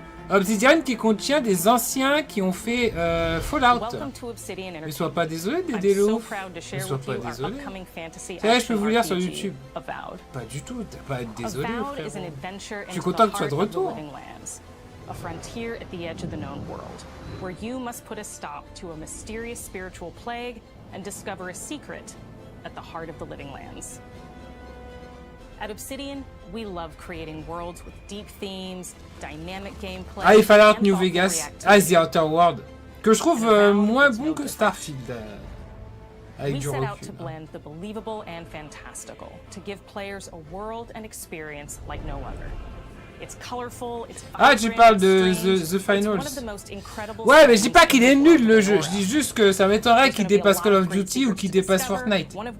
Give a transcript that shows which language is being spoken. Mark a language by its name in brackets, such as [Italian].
[French] Obsidian qui contient des anciens qui ont fait Fallout. Ne sois pas désolé, Dédélo. Ne sois pas désolé. C'est vrai, je peux vous lire sur YouTube. Pas du tout, t'as pas à être désolé, frérot. Je suis content que tu sois de retour. [English] A frontier at the edge of the known world, where you must put a stop to a mysterious spiritual plague and discover a secret at the heart of the living lands. At Obsidian, we love creating worlds with deep themes, dynamic gameplay. [French] Ah, il Fallout New Vegas. Ah, The Outer World. Que je trouve moins bon que Starfield. Avec du recul. [English] We set out to blend the believable and fantastical, to give players a world and experience like no other. It's colorful, it's [French] ah, tu parles de The Finals. Ouais, mais je dis pas qu'il est nul le jeu. Je dis juste que ça m'étonnerait qu'il dépasse Call of Duty ou qu'il dépasse Fortnite.